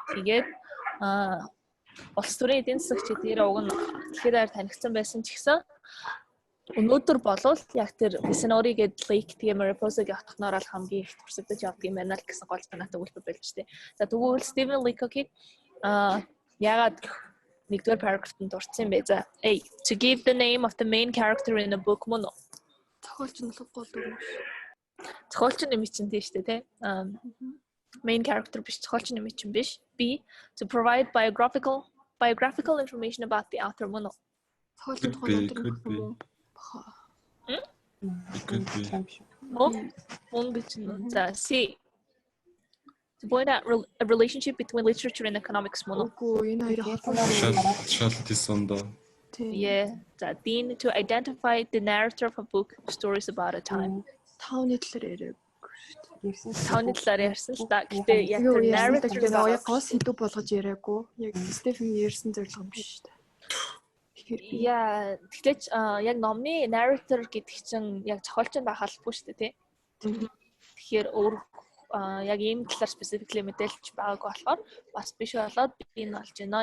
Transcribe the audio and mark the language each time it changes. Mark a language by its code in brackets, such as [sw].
[mn] Тэгээд улс төрийн эдийн засагч дээр уг нь тэгэхээр танигдсан байсан ч гэсэн өнөөдөр болвол яг тэр Vicinity гэдэг Lake тэгээ Mariposa-гийн хотхоноор л хамгийн их туршигдаж явдаг юм байна л гэсэн гол санаатай үлбэр байлж штэ. За тэгвэл Stephen Leacock-ийг ягаад нэгдүгээр paragraph-д дурдсан бэ? За A. [en] To give the name of the main character in a book [mn] мөн үү? Зохиолч нь гол дүр. Зохиолч нь чинь тийм шүү дээ, тэ. Main character биш, зохиолч нь чинь биш. [en] B. To provide biographical information about the author [mn] мөн үү? Зохиолч нь гол дүр. [en] Could be. [mn] Мөн гэж нь. За C. [en] To point out a relationship between literature and economics [mn] мөн үү? Үгүй энэ хоёрын холбоо. Шалтгаан доо. Yeah. За D. [en] To identify the narrator of a book, stories about a time. [mn] Тауны талаар яриаг. Тауны талаар ярьсан л да. Гэтэ яг тэр narrator яг гол сэдв болгож яриаггүй. Яг Стефен ярьсан зорилго юм биш үү? Яа, тэгтээч яг номны narrator гэдэг чинь яг зохиолч нь байх албагүй шүү дээ, тий. Тэгэхээр өөр яг ийм талаар specifically мэдээлж байгаагүй болохоор бас биш болоод би энэ болж байна.